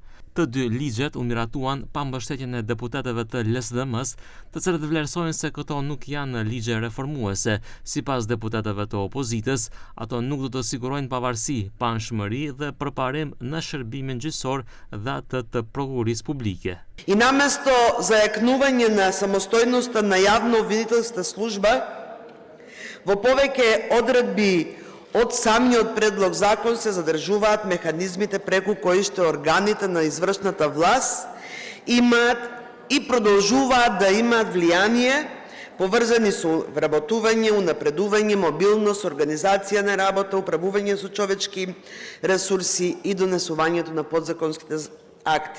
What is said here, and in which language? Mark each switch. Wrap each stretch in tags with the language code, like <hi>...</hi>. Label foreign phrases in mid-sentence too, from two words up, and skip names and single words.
<sq>Të dy ligjet u miratuan pa mbështetjen e deputetëve të LSDM-s, të cilët vlerësojnë se këto nuk janë ligje reformuese. Sipas deputetëve të opozitës, ato nuk do të sigurojnë pavarësi, panshmëri dhe përparim në shërbimin gjyqësor dhe atë të prokurisë publike.</sq> <mk>И наместо заекнување на самостојноста на јавно-обвинителската служба, во повеќе одредби од самиот предлог закон се задржуваат механизмите преку кои што органите на извршната власт имаат и продолжуваат да имаат влијание поврзани со вработување, унапредување, мобилност, организација на работа, управување со човечки ресурси и донесувањето на подзаконските акти.</mk>